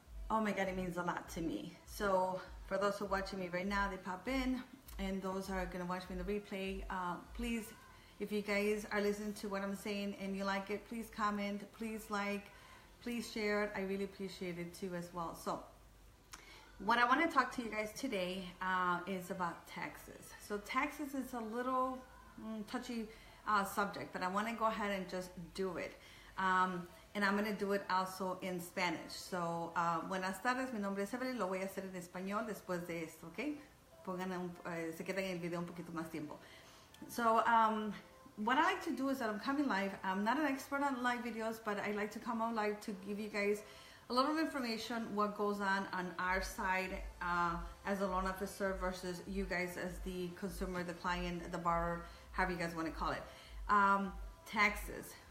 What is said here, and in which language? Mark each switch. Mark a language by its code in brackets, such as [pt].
[en] Oh my God, it means a lot to me. So for those who are watching me right now, they pop in, and those who are gonna watch me in the replay, please, if you guys are listening to what I'm saying and you like it, please comment, please like, please share it. I really appreciate it too as well. So what I want to talk to you guys today is about taxes. So taxes is a little touchy subject, but I want to go ahead and just do it. And I'm going to do it also in Spanish. [es] So, buenas tardes, mi nombre es Evelyn, lo voy a hacer en español después de esto, ¿ok? Se quedan en el video un poquito más tiempo. [en] So, what I like to do is that I'm coming live. I'm not an expert on live videos, but I like to come on live to give you guys a little information what goes on our side as a loan officer versus you guys as the consumer, the client, the borrower, however you guys want to call it. Taxes.